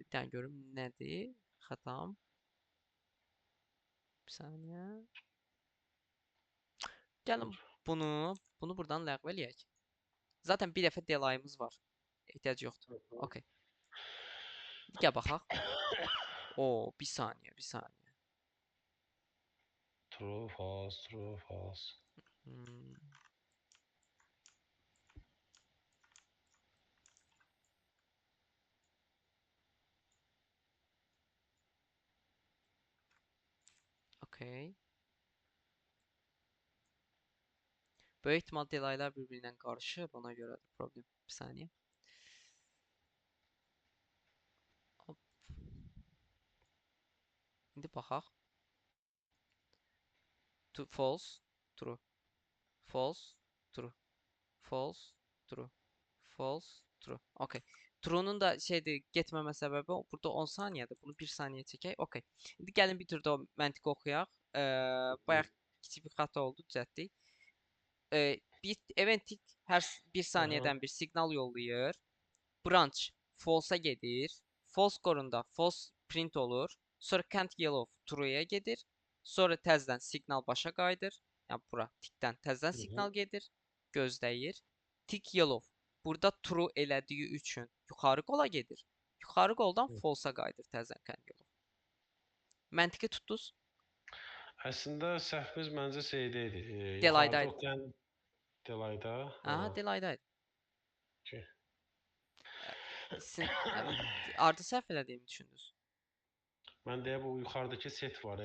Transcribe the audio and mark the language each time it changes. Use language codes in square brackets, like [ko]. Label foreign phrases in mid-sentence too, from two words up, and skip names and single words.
[az] Bir dənə görüm nədir? Xətam. Bir saniyə. Gəlin bunu buradan ləğv eləyək. Zaten bir dəfə delayımız var. Ehtiyac yoxdur. Okay. Gəl baxaq. [tr] Oo, bir saniye, bir saniye. [en] True, false, true, false. Hmm, okey. [tr] Böyük ihtimal delaylar birbirinden karışır. Ona göre de problem. Bir saniye. Hop. [az] İndi baxaq. [en] False, true. False, true. False, true. False, true. Okay. [az] True'nun da şeydi getməmə səbəbi burada 10 saniyədir. Bunu 1 saniyə çəkək. Okay. İndi gəlin bir tür də o məntiqi oxuyaq. Bayaq kiçik bir xəta oldu, düzəltdik. Bir eventik hər 1 Aha. saniyədən bir siqnal yollayır. Branch false'a gedir. False korunda false print olur. Sonra [en] can't yellow [az] true'ya gedir. Sonra təzədən siqnal başa qayıdır. Yəni bura tikdən təzədən siqnal gedir. Gözləyir. [en] Tick yellow [az] burada true elədiyi üçün yuxarı qola gedir. Yuxarı qoldan false'a qayıdır təzədən [en] can't yellow. [az] Məntiqi tutdunuz? Əslində səhvimiz məncə şeydə idi. Yuxarıda Delaydaydı. oxuyan delayda. Aha, delaydaydı. Okey. Sizin ardı səhv elədiyimi düşündünüz? Mən deyə bu yuxarıdakı set var.